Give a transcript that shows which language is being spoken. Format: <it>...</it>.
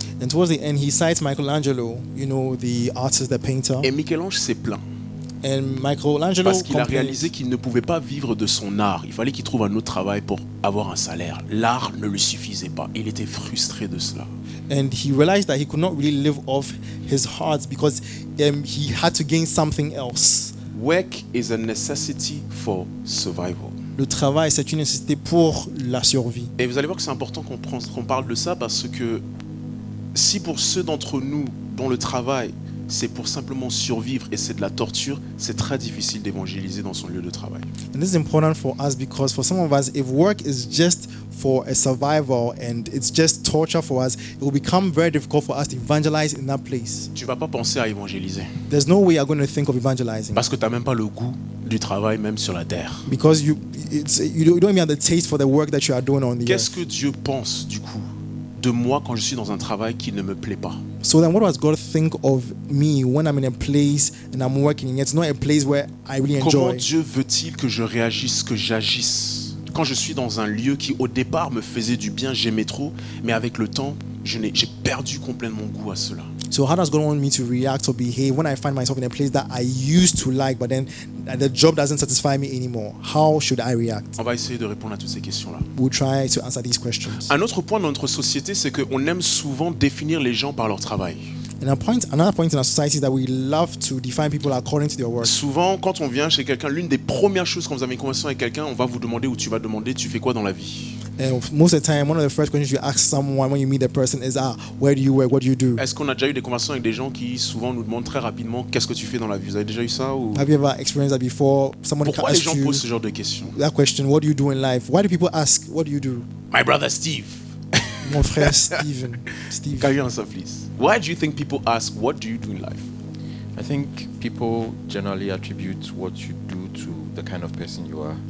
<en>And towards the end, he cites Michelangelo, the artist, the painter.</en> <fr>Et Michel-Ange s'est plaint</fr> <en>And Michelangelo</en> <fr>parce qu'il a</fr> <en>complained</en> <fr>réalisé qu'il ne pouvait pas vivre de son art. Il fallait qu'il trouve un autre travail pour avoir un salaire. L'art ne lui suffisait pas. Il était frustré de cela.</fr> <en>and he realized that he could not really live off his heart because he had to gain something else. Work is a necessity for survival.</en> <fr>Le travail, c'est une nécessité pour la survie. Et vous allez voir que c'est important qu'on parle de ça parce que si pour ceux d'entre nous dont le travail c'est pour simplement survivre et c'est de la torture, c'est très difficile d'évangéliser dans son lieu de travail.</fr> <en>And this is important for us because for some of us, if work is just for a survival and it's just torture for us, it will become very difficult for us to evangelize in that place.</en> <fr>Tu vas pas penser à évangéliser</fr> <en>There's no way you're going to think of evangelizing</en> <fr>parce que tu n'as même pas le goût du travail même sur la terre.</fr> <en>because you don't even have the taste for the work that you are doing on the</en> <fr>Qu'est-ce</fr> <en>earth.</en> <fr>que Dieu pense du coup de moi quand je suis dans un travail qui ne me plaît pas?</fr> <en>So then what does God think of me when I'm in a place and I'm working? It's not a place where I really</en> <fr>Comment</fr> <en>enjoy.</en> <fr>Dieu veut-il que je réagisse, que j'agisse quand je suis dans un lieu qui au départ me faisait du bien, j'aimais trop, mais avec le temps, j'ai perdu complètement goût à cela.</fr> <en>So how does God want me to react or behave when I find myself in a place that I used to like, but then the job doesn't satisfy me anymore? How should I react?</en> <fr>On va essayer de répondre à toutes ces questions-là.</fr> <en>We'll try to answer these questions.</en> <fr>Un autre point dans notre société, c'est qu'on aime souvent définir les gens par leur travail.</fr> <en>And another point in our society is that we love to define people according to their work.</en> <fr>Souvent, quand on vient chez quelqu'un, l'une des premières choses quand vous avez une conversation avec quelqu'un, on va vous demander ou tu vas demander, tu fais quoi dans la vie?</fr> <en>And most of the time, one of the first questions you ask someone when you meet a person is, where do you work? What do you do?</en> <fr>Est-ce qu'on a déjà eu des conversations avec des gens qui souvent nous demandent très rapidement qu'est-ce que tu fais dans la vie? Vous avez déjà eu ça ou...</fr> <en>Have you ever experienced that before? Someone</en> <fr>Pourquoi les</fr> <en>asks</en> <fr>gens</fr> <en>you</en> <fr>posent ce genre de questions?</fr> <en>that question, what do you do in life? Why do people ask, what do you do? My brother Steve.</en> <fr>Mon frère Steve.</fr> <en>Can you answer, please? Why do you think people ask, what do you do in life? I think people generally attribute what you do to the kind of person you are.</en>